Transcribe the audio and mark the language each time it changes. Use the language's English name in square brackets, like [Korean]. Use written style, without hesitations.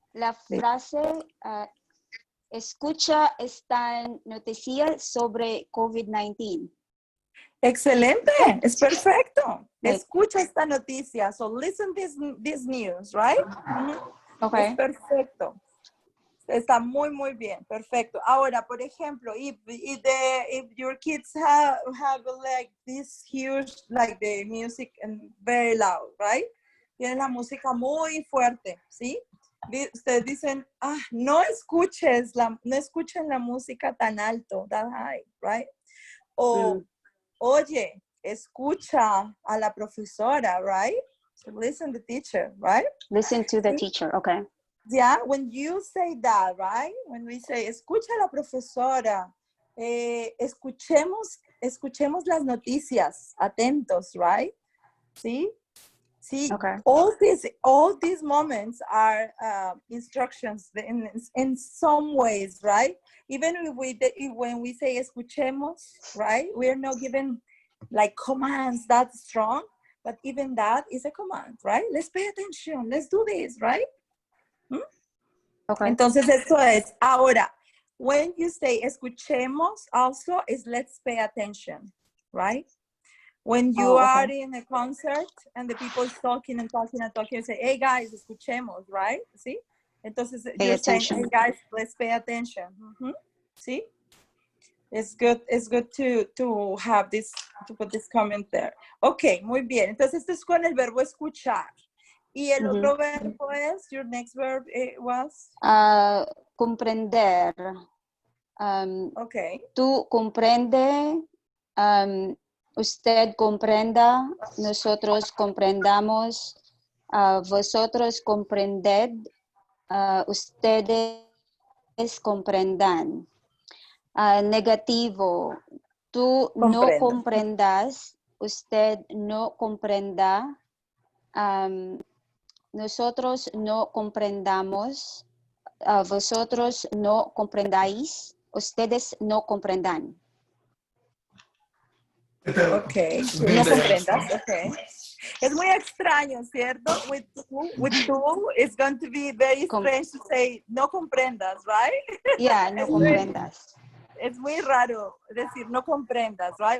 [Spanish] La frase escucha esta noticia sobre COVID-19. Excelente, es perfecto. [English] Right. [Spanish] Escucha esta noticia. [English] So listen this news, right? Okay. [Spanish] Es perfecto. Está muy, muy bien. Perfecto. Ahora, por ejemplo, [English] if your kids have like this huge, like the music and very loud, right? [Spanish] Tienen la música muy fuerte, ¿sí? Ustedes dicen, no escuchen la música tan alto, [English] that high, right? [Spanish] O, oye, escucha a la profesora, right? [English] So listen to the teacher, right? Listen to the teacher, okay. Yeah, when you say that, right? When we say, [Spanish] escucha a la profesora, escuchemos las noticias, atentos, right? [English] ¿Sí? See, okay. all these moments are instructions in some ways, right? Even when we say escuchemos, right? We're not given like commands that strong, but even that is a command, right? Let's pay attention. Let's do this, right? Okay. [Spanish] Entonces eso es. [English] Ahora, when you say escuchemos, also is let's pay attention, right? When you are in a concert and the people is talking and talking and talking, you say, hey guys, escuchemos, right? [Spanish] ¿Sí? Entonces [English] Pay you're attention. saying, hey guys, let's pay attention. ¿Sí? It's good to have this, to put this comment there. [Spanish] Ok, muy bien. Entonces, esto es con el verbo escuchar. Y el otro verbo es, [English] your next verb was? [Spanish] Comprender. Ok. Tú comprende, usted comprenda, nosotros comprendamos, vosotros comprended, ustedes comprendan. Negativo, tú no Comprendo. comprendas, usted no comprenda, nosotros no comprendamos, vosotros no comprendáis, ustedes no comprendan. Ok, tú no comprendas, ok. Es muy extraño, ¿cierto? [English] With tú, it's going to be very strange to say [Spanish] no comprendas, [English] right? [Spanish] Yeah, no comprendas. Es muy raro decir no comprendas, right?